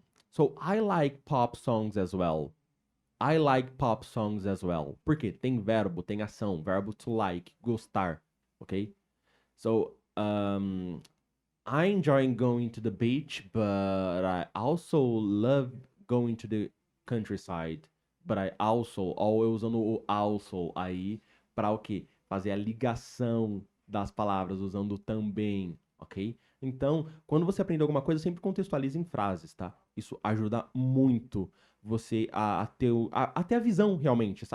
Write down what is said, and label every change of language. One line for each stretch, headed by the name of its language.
English: So, I like pop songs as well. I like pop songs as well.
Portuguese: Por quê? Tem verbo, tem ação, verbo to like, gostar, ok?
English: So, I enjoy going to the beach, but I also love going to the countryside. But I also,
Portuguese: ó, eu usando o also aí para o quê? Fazer a ligação das palavras usando também, ok? Então, quando você aprende alguma coisa, sempre contextualize em frases, tá? Isso ajuda muito você a ter a visão realmente.